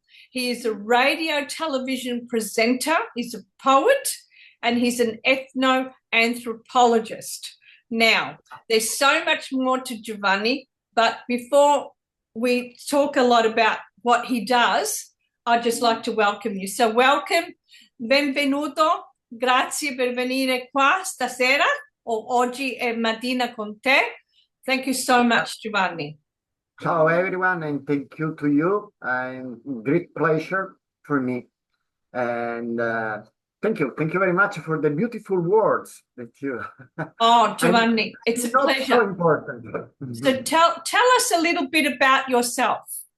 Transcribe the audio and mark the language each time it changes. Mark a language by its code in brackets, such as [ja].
[en] He is a radio television presenter. He's a poet, and he's an ethno-anthropologist. Now, there's so much more to Giovanni, but before we talk a lot about what he does, I'd just like to welcome you. So welcome, [it] benvenuto, grazie per venire qua stasera, o oggi e mattina con te. [en] Thank you so much, Giovanni. Ciao everyone, and thank you to you. Great pleasure for me. And thank you very much for the beautiful words that you. Oh, Giovanni, it's a pleasure. So important. So tell us a little bit about yourself.